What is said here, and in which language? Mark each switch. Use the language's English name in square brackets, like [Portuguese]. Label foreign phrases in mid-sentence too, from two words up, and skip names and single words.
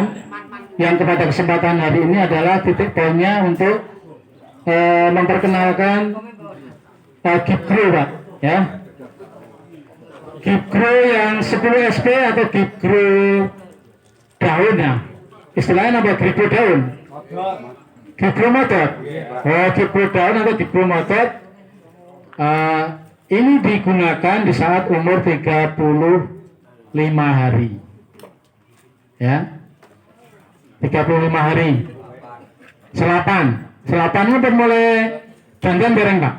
[Indonesian] Yang pada kesempatan hari ini adalah titik poinnya untuk memperkenalkan Gipgro Pak ya. Gipgro yang 10 SP atau Gipgro daun ya. Istilahnya apa? Gipgro daun. Gipgro motot. Oh, Gipgro daun atau Gipgro motot. Ini digunakan di saat umur 35 hari. Ya. 35 hari. Selapannya pun mulai jangan bereng Pak.